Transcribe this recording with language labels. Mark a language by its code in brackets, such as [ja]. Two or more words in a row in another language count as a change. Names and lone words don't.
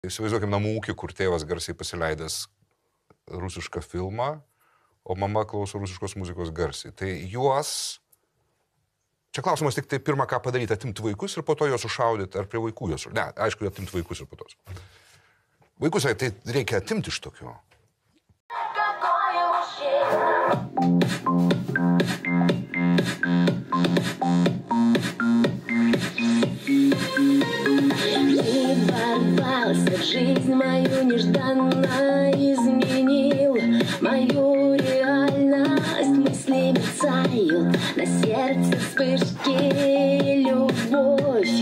[lt] Įsivaizduokim namų ūkį, kur tėvas garsiai pasileidęs rusišką filmą, o mama klauso rusiškos muzikos garsiai. Tai juos... Čia klausimas tik tai pirmą, ką padaryti, atimti vaikus ir po to juos sušaudyti, ar prie vaikų juos... Ne, aišku, atimti vaikus ir po to. Vaikus tai reikia atimti iš tokio. [ru] Жизнь мою нежданно изменил, мою реальность мысли мерцают, на сердце вспышки, любовь.